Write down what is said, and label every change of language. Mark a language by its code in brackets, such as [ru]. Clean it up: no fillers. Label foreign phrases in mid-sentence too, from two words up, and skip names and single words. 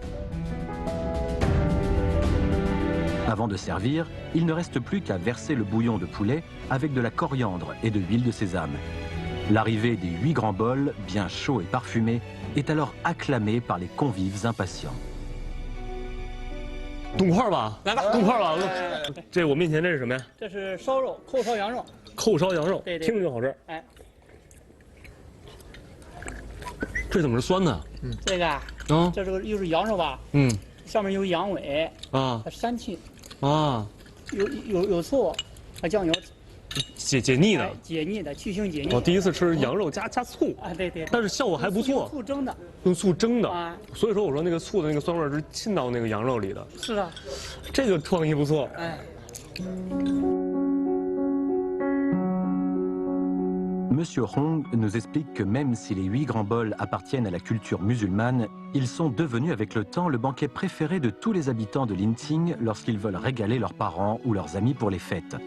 [fr] Avant de servir, il ne reste plus qu'à verser le bouillon de poulet avec de la coriandre et de l'huile de sésame. L'arrivée des 8 grands bols, bien chauds et parfumés, est alors acclamée par les convives impatients. [zh] 冻块吧，来吧，冻块吧。这我面前这是什么呀？这是烧肉，扣烧羊肉。扣烧羊肉，对对，听着就好吃。哎，这怎么是酸的？这个啊，这是又是羊肉吧？上面有羊尾啊，它膻气啊，有醋和酱油，解腻的，解腻的，去腥解腻。我第一次吃羊肉加醋啊，对对，但是效果还不错。用醋蒸的，用醋蒸的啊，所以说我说那个醋的那个酸味是沁到那个羊肉里的。是啊，这个创意不错。哎。 [fr] Monsieur Hong nous explique que même si les 8 grands bols appartiennent à la culture musulmane, ils sont devenus avec le temps le banquet préféré de tous les habitants de l'Inqing lorsqu'ils veulent régaler leurs parents ou leurs amis pour les fêtes.